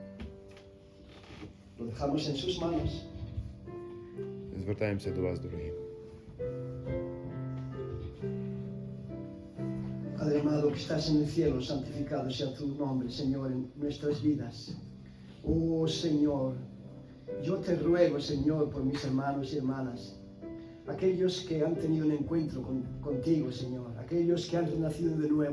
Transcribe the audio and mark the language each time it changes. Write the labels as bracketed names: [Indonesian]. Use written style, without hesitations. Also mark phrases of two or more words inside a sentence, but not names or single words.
[Spanish] Lo dejamos en sus manos. [Ukrainian] Звертаємося до вас, дорогі. [Spanish] Padre amado que estás en el cielo, santificado sea tu nombre, Señor, en nuestras vidas. Oh Señor, yo te ruego, Señor, por mis hermanos y hermanas, aquellos que han tenido un encuentro contigo, Señor, aquellos que han renacido de nuevo.